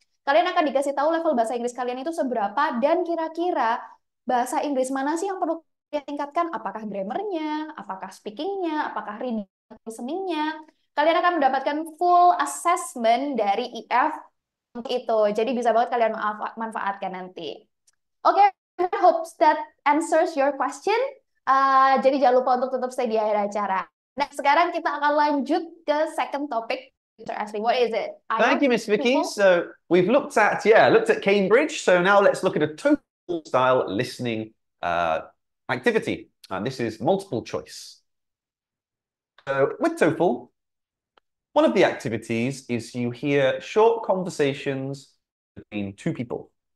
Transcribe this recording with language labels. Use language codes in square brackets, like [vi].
[id] Kalian akan dikasih tahu level bahasa Inggris kalian itu seberapa dan kira-kira bahasa Inggris mana sih yang perlu kalian tingkatkan? Apakah grammarnya, apakah speakingnya, apakah reading listeningnya? Kalian akan mendapatkan [en] full assessment [id] dari IF itu. Jadi bisa banget kalian manfaatkan nanti. [en] Oke, I hope that answers your question. [id] Jadi jangan lupa untuk tetap stay di akhir acara. Nah, sekarang kita akan lanjut ke [en] second topic. Mr. Ashley, what is it? Thank you, Miss Vicky. People? So we've looked at Cambridge. So now let's look at a TOEFL style listening activity. And this is multiple choice. So with TOEFL, one of the activities is you hear short conversations between 2 people.